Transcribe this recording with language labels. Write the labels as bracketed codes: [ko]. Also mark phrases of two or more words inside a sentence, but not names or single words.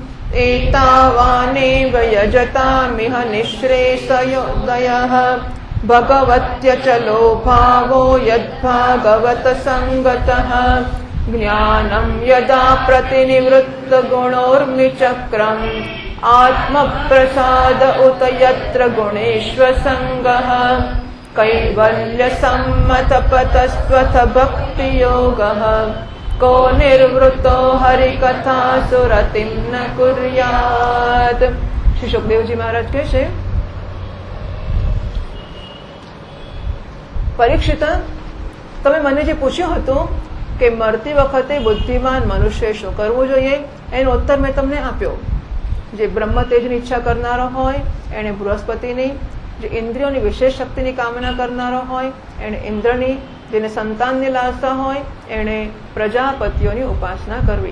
[sa] एतावानेव यजतामिह निःश्रेयसयोदयः भगवत्यचलो भावो यद्भागवत सङ्गतः ज्ञानं यदा प्रतिनिवृत्तगुणोर्मिचक्रम् आत्मप्रसाद उत यत्र गुणेष्वसङ्गः कैवल्यसम्मतपतस्त्वथ भक्तियोगः को निर्वृतो हरिकथासुरतिं न कुर्यात्। [gu] श्री सुखदेवजी महाराज કહે છે, પરીક્ષિત, તમે મને જે પૂછ્યું હતું કે મરતી વખતે બુદ્ધિમાન મનુષ્ય શું કરવું જોઈએ, એનો ઉત્તર મેં તમને આપ્યો. જે બ્રહ્મ તેજની ઈચ્છા કરનારો હોય એને બૃહસ્પતિની, જે ઇન્દ્રિયોની વિશેષ શક્તિની કામના કરનારો હોય એને ઇન્દ્રની, જેને સંતાનની લાલસા હોય એને પ્રજાપતિઓની ઉપાસના કરવી.